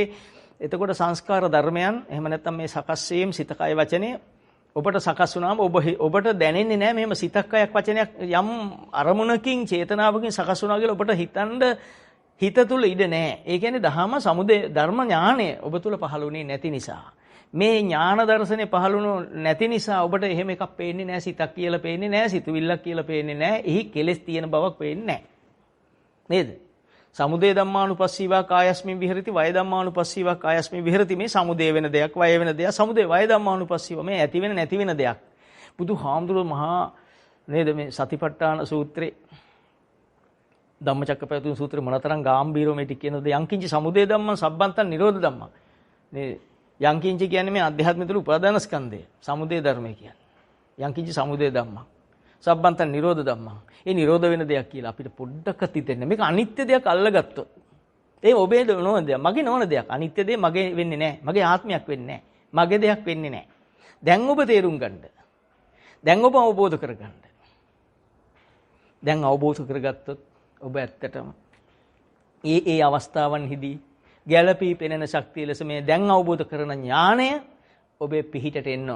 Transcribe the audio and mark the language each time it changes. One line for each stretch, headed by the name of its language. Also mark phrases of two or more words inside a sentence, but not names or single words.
Sinhala: එතකොට සංස්කාර ධර්මයන් එහෙම නැත්නම් මේ සකස් වීම සිත කය වචනය ඔබට සකස් වුණාම ඔබට දැනෙන්නේ නැහැ මෙහෙම සිතක් කයක් වචනයක් යම් අරමුණකින් චේතනාවකින් සකස් වුණා කියලා ඔබට හිතන්න හිත තුල ඉඩ නැහැ. ඒ කියන්නේ දහම සමුදය ධර්ම ඥානය ඔබ තුල පහළුනේ නැති නිසා. මේ ඥාන දර්ශනේ පහළුණු නැති නිසා ඔබට එහෙම එකක් පේන්නේ නැහැ. සිතක් කියලා පේන්නේ නැහැ. සිතුවිල්ලක් කියලා පේන්නේ නැහැ. එහි කෙලෙස් තියෙන බවක් පේන්නේ නැහැ. නේද?
Pali: සමුදය ධම්මානුපස්සීවා කායස්මින් විහෙරති වය ධම්මානුපස්සීවා කායස්මින් විහෙරති.
Sinhala: මේ සමුදය වෙන දෙයක් වය වෙන දෙයක්.
Pali: සමුදය වය ධම්මානුපස්සීවා
Sinhala: මේ ඇති වෙන නැති වෙන දෙයක්. බුදුහාමුදුරුවෝ මහා නේද මේ සතිපට්ඨාන සූත්‍රේ ධම්මචක්කපවත්තන සූත්‍රේ මොනතරම් ගැඹීරව මේ ටික කියනද
Pali: යංකින්ච සමුදය ධම්මං සබ්බන්තං නිරෝධ ධම්මං.
Sinhala: මේ යංකින්ච කියන්නේ මේ අධ්‍යාත්මික තුල උපාදාන ස්කන්ධය. සමුදය ධර්මය කියන්නේ.
Pali: යංකින්ච සමුදය ධම්මං සබ්බන්තං නිරෝධ ධම්මං.
Sinhala: ඒ නිරෝධ වෙන දෙයක් කියලා අපිට පොඩ්ඩක් හිතෙන්න. මේක අනිත්‍ය දෙයක් අල්ලගත්තොත්. ඒ ඔබේ නොවන දෙයක්, මගේ නොවන දෙයක්. අනිත්‍ය දෙය මගේ වෙන්නේ නැහැ. මගේ ආත්මයක් වෙන්නේ නැහැ. මගේ දෙයක් වෙන්නේ නැහැ. දැන් ඔබ තේරුම් ගන්න. දැන් ඔබ අවබෝධ කරගන්න. දැන් අවබෝධ කරගත්තොත් ඔබ ඇත්තටම ඒ අවස්ථාවන්හිදී ගැළපී පෙනෙන ශක්තිය ලෙස මේ දැන් අවබෝධ කරන ඥාණය ඔබේ පිහිටට එනවා.